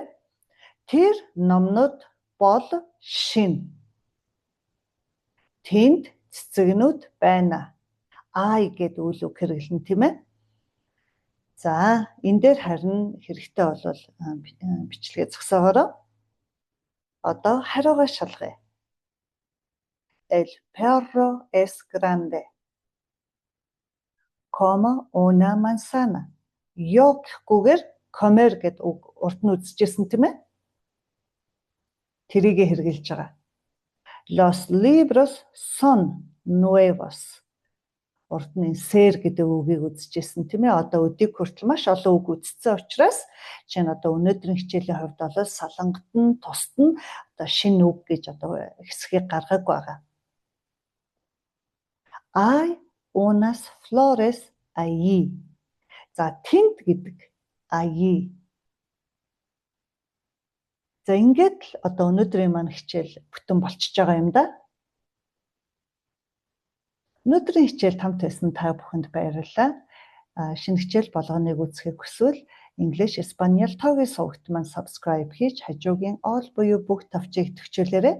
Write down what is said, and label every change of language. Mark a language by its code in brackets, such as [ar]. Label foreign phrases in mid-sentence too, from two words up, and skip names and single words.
[mn] Тэр номнууд бол шин. Тэнд цэцэгнүүд байна. Ай гэдэг үйл үг хэрэглэн тийм ээ. За энэ дээр харин хэрэгтэй бол бичлэгээ зогсоогоорой. Одоо хариугаа шалгая. [es] El perro es grande. Como una manzana. [mn] Yo гэхгүйгээр comer гэдэг үг урд нь үзчихсэн тийм ээ. Тэрийг хэрэгжилж байгаа. [es] Los libros son nuevos. [mn] Урд нь ser гэдэг үгийг үзчихсэн тийм ээ. Одоо өдийг хүртэл маш олон үг үзсэн учраас чинь одоо өнөөдрийн хичээлийн хувьд бол салангат нь тусад нь одоо шинэ үг гэж одоо хэсгийг гаргаагүй байгаа. [es] Hay unas flores allí. [mn] За тэнд гэдэг allí. За ингээд л одоо өнөөдрийн маань хичээл бүтэн болчихж байгаа юм да. Өнөөдрийн хичээл хамт байсан та бүхэнд баярлалаа. Шинэ хичээл болгоныг үзэхийг хүсвэл English, Espanol тогийн сувагт маань subscribe хийж хажуугийн all буюу бүх товчийг төвчүүлээрэй.